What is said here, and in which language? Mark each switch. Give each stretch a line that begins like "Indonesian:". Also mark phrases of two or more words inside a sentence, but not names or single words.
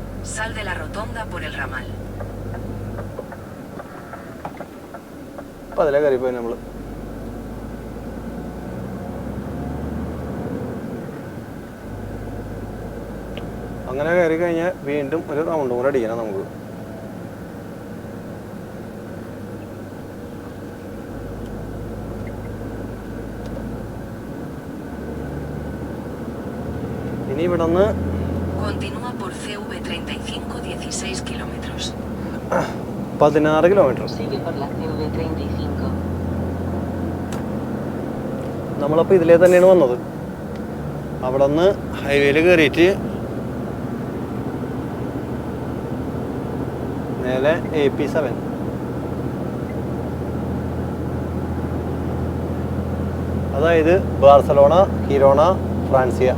Spanish: Sal de la rotonda por el ramal.
Malayalam: അപ്പം അതിലെ കയറിപ്പോയി നമ്മൾ. അങ്ങനെ കയറി കഴിഞ്ഞാൽ വീണ്ടും ഒരു റൗണ്ടും കൂടെ അടിക്കണം നമുക്ക്. ഇനി ഇവിടെ നിന്ന്
Spanish: Continúa por CV 35 16 kilómetros.
Malayalam: 16 കിലോമീറ്റർ.
Spanish: Sigue por la CV 35.
Malayalam: നമ്മളപ്പോൾ ഇതിലേ തന്നെയാണ് വന്നത്. അവിടെ നിന്ന് ഹൈവേയിൽ കയറിയിട്ട് നേരെ AP7. അതായത് ബാർസലോണ, ഹിരോണ, ഫ്രാൻസിയ.